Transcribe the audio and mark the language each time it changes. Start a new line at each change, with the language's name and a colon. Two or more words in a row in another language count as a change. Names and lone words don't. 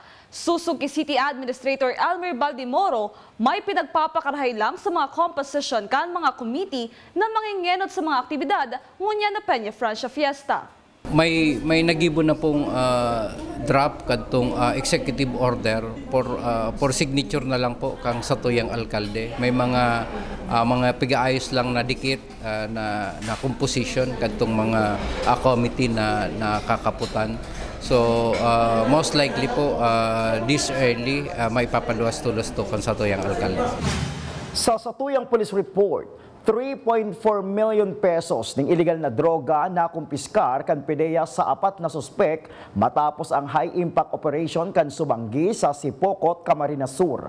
Bikol: Susog kay City Administrator Elmer Baldemoro, may pinagpapakarahay lang sa mga composition kan mga committee na mangingenod sa mga aktibidad ngunya na Peña Francia Fiesta. May nagibo na pong draft kadtong
English: executive order for signature
Bikol: na lang po kang satuyang alkalde. May mga pigaayos lang na dikit na composition kadtong mga committee na nakakaputan.
English: So most likely
Bikol: po
English: this early
Bikol: may papaluwas-tulos to kang satuyang alkalde. Sa satuyang police report, 3.4 million pesos ng illegal na droga na kumpiskar kan PDEA sa 4 na suspek matapos ang
English: high-impact operation
Bikol: kan Subanggi sa Sipocot, Camarines Sur.